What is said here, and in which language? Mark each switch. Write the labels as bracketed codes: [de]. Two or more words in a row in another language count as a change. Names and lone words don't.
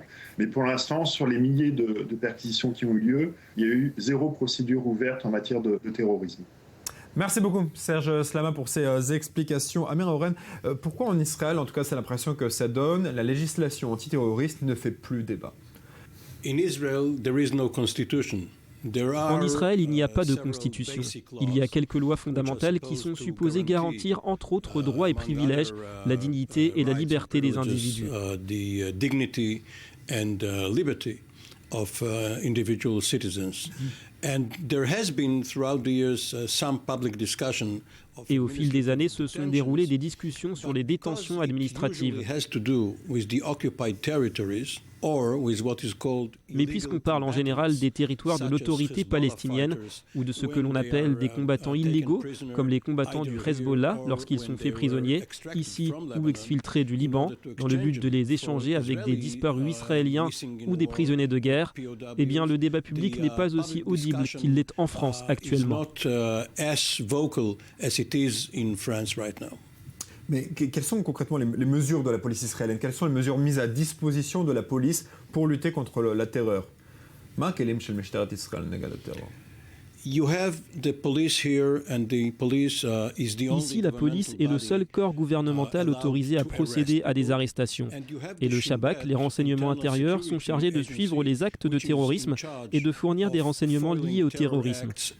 [fr] Mais pour l'instant, sur les milliers de perquisitions qui ont eu lieu, il y a eu 0 procédure ouverte en matière de terrorisme. Merci beaucoup Serge Slama pour ces explications. Amir Oren, pourquoi en Israël, en tout cas c'est l'impression que ça donne, la législation antiterroriste ne fait plus débat ? [en] In Israel, there is no constitution. [fr] En Israël, il n'y a pas de constitution. Il y a quelques lois fondamentales qui sont supposées garantir, entre autres droits et privilèges, la dignité et la liberté des individus. [en] Of individual citizens. And there has been throughout the years some public discussion. [fr] Et au fil des années, se sont déroulées des discussions sur les détentions administratives. Mais puisqu'on parle en général des territoires de l'autorité palestinienne ou de ce que l'on appelle des combattants illégaux, comme les combattants du Hezbollah lorsqu'ils sont faits prisonniers, ici ou exfiltrés du Liban, dans le but de les échanger avec des disparus israéliens ou des prisonniers de guerre, eh bien le débat public n'est pas aussi audible qu'il l'est en France actuellement. Mais quelles sont concrètement les mesures de la police israélienne ? Quelles sont les mesures mises à disposition de la police pour lutter contre la terreur ? [he] מה הכלים של משטרת ישראל נגד הטרור? [fr] Ici, la police est le seul corps gouvernemental autorisé à procéder à des arrestations. Et le Shabak, les renseignements intérieurs, sont chargés de suivre les actes de terrorisme et de fournir des renseignements liés au terrorisme.